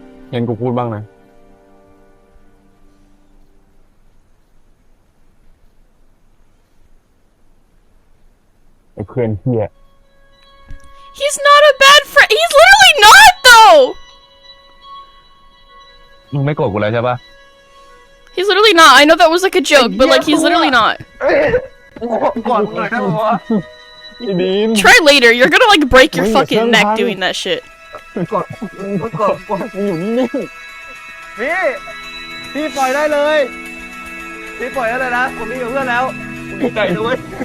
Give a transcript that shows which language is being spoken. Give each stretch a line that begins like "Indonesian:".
Thai: เห็นกูพูดบ้างนะไอ้เพื่อนเหี้ย
English: He's not a bad friend. He's literally not, though.
Thai: มึงไม่โกรธกูแล้วใช่ปะ
English: He's literally not. I know that was like a joke, but like he's literally not.
Thai: ก่อนเลยนะวะอีดีน
English: Try later. You're gonna like break your fucking neck doing that shit.
Thai: ก่อนอยู่นิ่ง พี่ปล่อยได้เลย พี่ปล่อยได้เลยนะ ผมมีกับเพื่อนแล้วดีใจด้วย